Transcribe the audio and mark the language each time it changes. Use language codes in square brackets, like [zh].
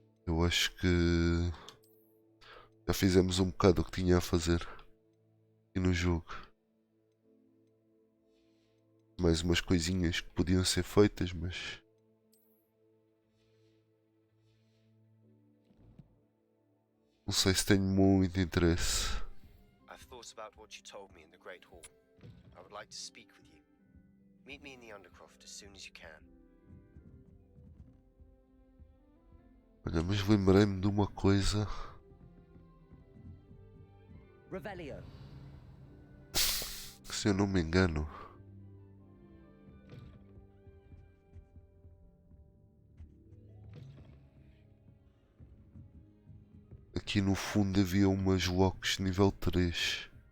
[pt] Eu acho que já fizemos um bocado o que tinha a fazer aqui no jogo. Mais umas coisinhas que podiam ser feitas, mas não sei se tenho muito interesse. [en] I've thought about what you told me in the Great Hall. I would like to speak with you. Meet me in the Undercroft as soon as you can. [pt] Olha, mas lembrei-me de uma coisa. Revelio. Se eu não me engano, aqui no fundo havia umas locks nível 3.